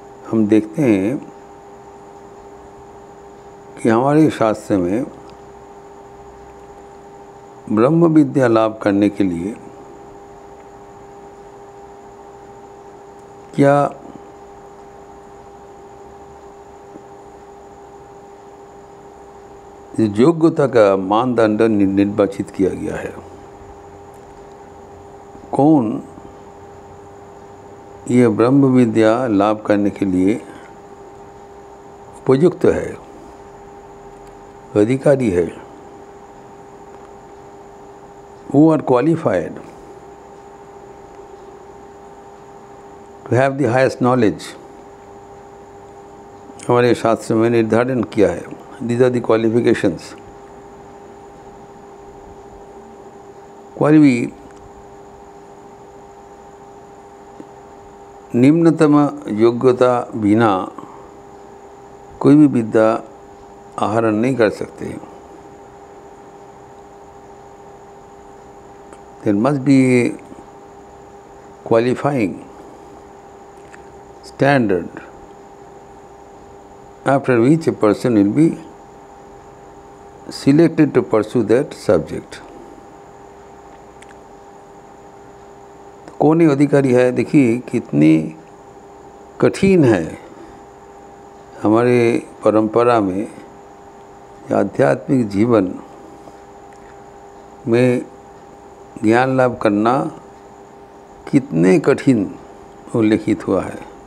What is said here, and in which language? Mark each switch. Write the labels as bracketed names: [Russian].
[Hindi] हम देखते हैं कि हमारे शास्त्र में ब्रह्म विद्या लाभ करने के लिए क्या योग्यता का मानदंड निर्वाचित किया गया है? कौन ये ब्रह्म विद्या लाभ करने के लिए उपयुक्त है, अधिकारी है? [English] Who are qualified to have the highest knowledge? [Hindi] हमारे शास्त्र में निर्धारण किया है। [English] These are the qualifications. [Hindi] कोई भी निम्नतम योग्यता बिना कोई भी विद्या आहरण नहीं कर सकते। [English] There must be a qualifying standard after which a person will be selected to pursue that subject. [Hindi] कौन ही अधिकारी है? देखिए कितनी कठिन है हमारे परंपरा में, आध्यात्मिक जीवन में ज्ञान लाभ करना कितने कठिन उल्लेखित हुआ है।